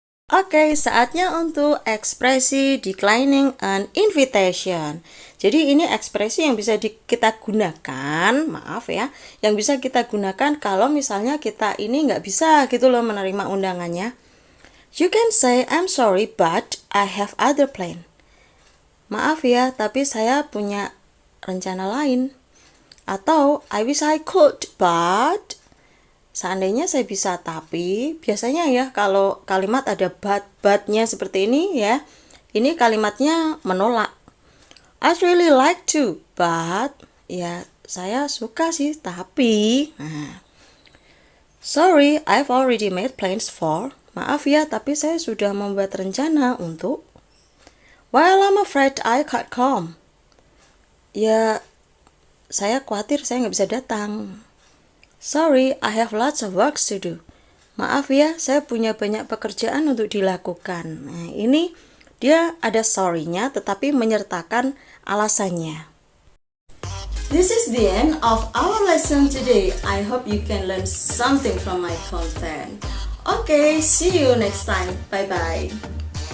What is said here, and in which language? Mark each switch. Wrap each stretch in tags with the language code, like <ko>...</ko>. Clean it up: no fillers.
<id>Oke, saatnya untuk ekspresi</id> <en>declining an invitation.</en> <id>Jadi ini ekspresi yang bisa kita gunakan, maaf ya, yang bisa kita gunakan kalau misalnya kita ini nggak bisa gitu loh menerima undangannya.</id> <en>You can say, I'm sorry, but I have other plan.</en> <id>Maaf ya, tapi saya punya rencana lain. Atau,</id> <en>I wish I could, but</en> <id>seandainya saya bisa, tapi biasanya ya kalau kalimat ada but-nya seperti ini ya, ini kalimatnya menolak.</id> <en>I'd really like to, but</en> <id>ya saya suka sih, tapi</id> <en>sorry, I've already made plans for.</en> <id>Maaf ya, tapi saya sudah membuat rencana untuk.</id> <en>Well, I'm afraid I can't come.</en> <id>Ya, saya khawatir saya nggak bisa datang.</id> <en>Sorry, I have lots of work to do.</en> <id>Maaf ya, saya punya banyak pekerjaan untuk dilakukan. Nah, ini dia ada sorry-nya tetapi menyertakan alasannya.</id> <en>This is the end of our lesson today. I hope you can learn something from my content. Okay, see you next time. Bye-bye.</en>